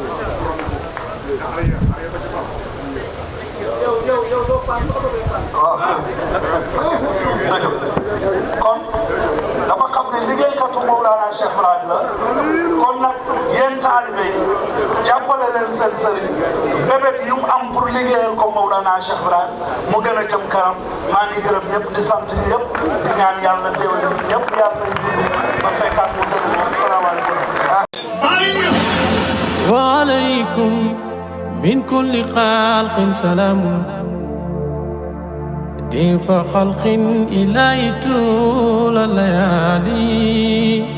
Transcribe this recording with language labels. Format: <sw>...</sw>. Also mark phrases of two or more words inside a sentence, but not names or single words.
<wo>waaw dëgg kon dama xam ne liggéeykatu Mawlana Cheikh Ibrahim la kon nag yéen taalibe yi jàppale leen seen sëriñ bébét yu mu am pour liggéeyal ko Mawlana Cheikh Ibrahim mu gën a jëm kanam maa ngi gërëm ñëpp di sant ñëpp di ñaan yàlla déwén ñëpp yàlla nañ dund ba fekkaat mu gën a ñëw salaamaaleykum.</wo> <ar>وعليكم من كل خلق سلام ضيف خلق إلهي طول الليالي</ar>